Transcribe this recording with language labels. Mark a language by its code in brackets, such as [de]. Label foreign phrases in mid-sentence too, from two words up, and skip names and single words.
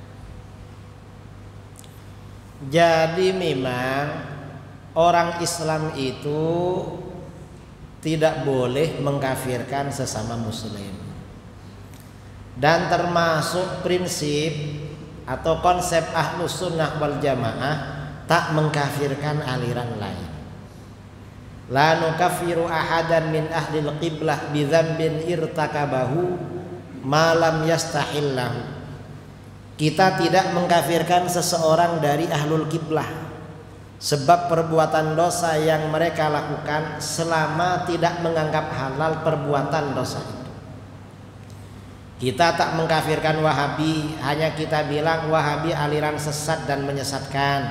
[id] Jadi memang orang Islam itu tidak boleh mengkafirkan sesama muslim. Dan termasuk prinsip atau konsep Ahlus Sunnah wal Jamaah tak mengkafirkan aliran lain. [ar] لا نكفر أحدا من أهل القبلة بذنب ارتكبه ما لم يستحله. [id] Kita tidak mengkafirkan seseorang dari ahlul kiblah sebab perbuatan dosa yang mereka lakukan selama tidak menganggap halal perbuatan dosa itu. Kita tak mengkafirkan Wahabi, hanya kita bilang Wahabi aliran sesat dan menyesatkan.